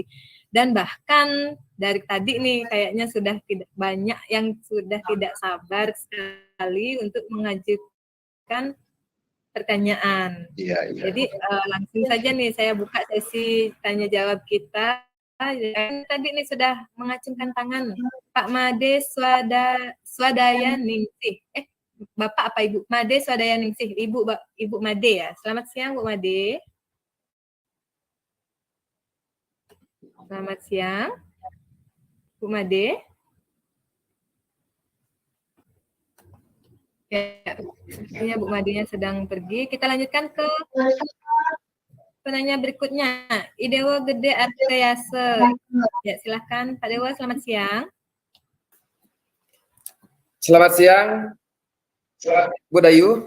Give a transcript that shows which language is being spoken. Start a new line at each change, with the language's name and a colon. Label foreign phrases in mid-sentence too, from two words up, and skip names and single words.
Indonesian: Dan bahkan dari tadi nih kayaknya sudah tidak banyak yang sudah tidak sabar sekali untuk mengajukan pertanyaan. Iya, iya. Jadi langsung saja nih saya buka sesi tanya jawab kita. Tadi nih sudah mengacungkan tangan Pak Made Swadaya Ningsih. Bapak apa Ibu? Made Swadaya Ningsih. Ibu Made, ya. Selamat siang Bu Made. Selamat siang Bu Made. Ya, Bu Madinya sedang pergi. Kita lanjutkan ke penanya berikutnya. Idewa Gede Arteyase. Ya, silahkan Pak Dewa, selamat siang. Selamat siang, Bu Dayu.